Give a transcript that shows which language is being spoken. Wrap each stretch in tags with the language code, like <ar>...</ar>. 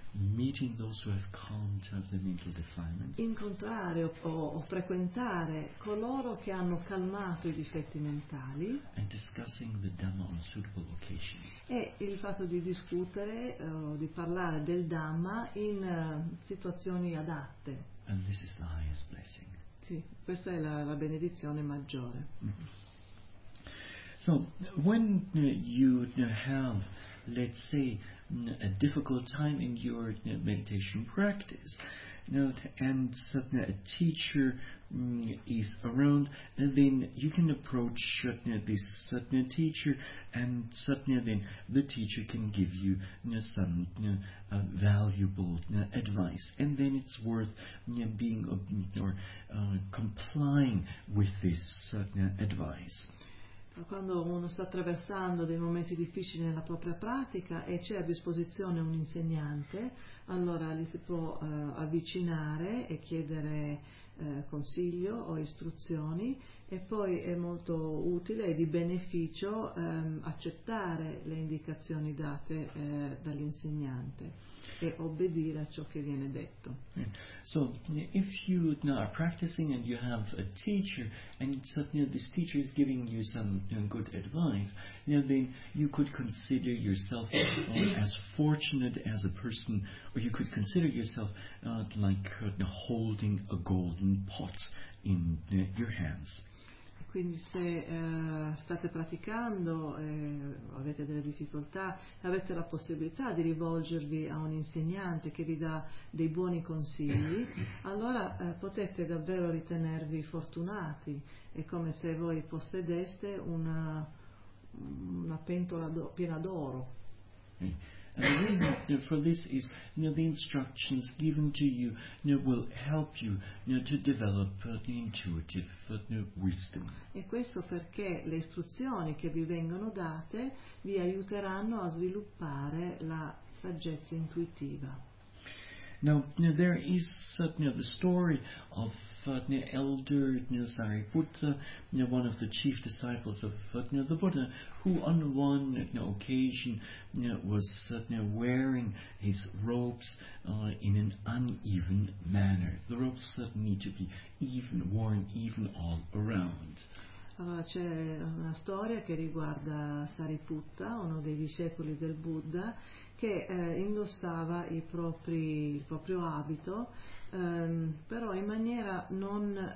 <en>meeting those who have calmed the mental defilements,</en> <it>incontrare o frequentare coloro che hanno calmato i difetti mentali,</it> <en>and discussing the Dhamma on suitable occasions,</en> <it>e il fatto di discutere o di parlare del Dhamma in situazioni adatte.</it> <en>And this is the highest blessing.</en> <it>Sì, questa è la benedizione maggiore.</it> <en>So, when you have, let's say, a difficult time in your meditation practice, and suddenly a teacher is around, and then you can approach this suddenly teacher, and suddenly then the teacher can give you some valuable advice, and then it's worth being or complying with this suddenly advice.</en> <it>Quando uno sta attraversando dei momenti difficili nella propria pratica e c'è a disposizione un insegnante, allora gli si può avvicinare e chiedere consiglio o istruzioni, e poi è molto utile e di beneficio accettare le indicazioni date dall'insegnante e obbedire a ciò che viene detto.</it> <en>So, if you are practicing and you have a teacher, and this teacher is giving you some good advice, then you could consider yourself as fortunate as a person, or you could consider yourself like holding a golden pot in your hands.</en> <it>Quindi se state praticando e avete delle difficoltà, avete la possibilità di rivolgervi a un insegnante che vi dà dei buoni consigli, allora potete davvero ritenervi fortunati. È come se voi possedeste una pentola piena d'oro.</it> <en>And the reason for this is the instructions given to you will help you to develop the intuitive wisdom.</en> <it>E questo perché le istruzioni che vi vengono date vi aiuteranno a sviluppare la saggezza intuitiva.</it> <en>Now, there is the story of Vatna, elder Sariputta, one of the chief disciples of Vatna the Buddha, who on one occasion was wearing his robes in an uneven manner. The robes need to be even worn even all around.</en> <it>Allora, c'è una storia che riguarda Sariputta, uno dei discepoli del Buddha, che indossava il proprio abito, però in maniera non...</it>